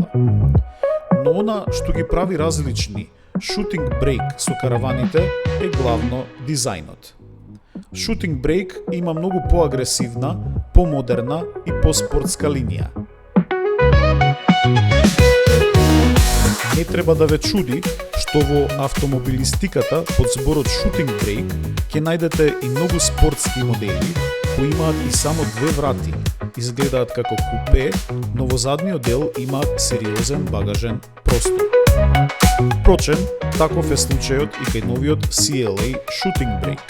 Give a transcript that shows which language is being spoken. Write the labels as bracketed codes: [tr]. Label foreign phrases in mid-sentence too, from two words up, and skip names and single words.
[mk] Но она што ги прави различни Shooting Brake со караваните е главно дизајнот. Shooting Brake има многу поагресивна, помодерна и поспортска линија. Не треба да ве чуди што во автомобилистиката под зборот shooting brake ќе најдете и многу спортски модели кои имаат и само две врати, изгледаат како купе, но во задниот дел имаат сериозен багажен простор. Впрочем, таков е случајот и кај новиот CLA Shooting Brake.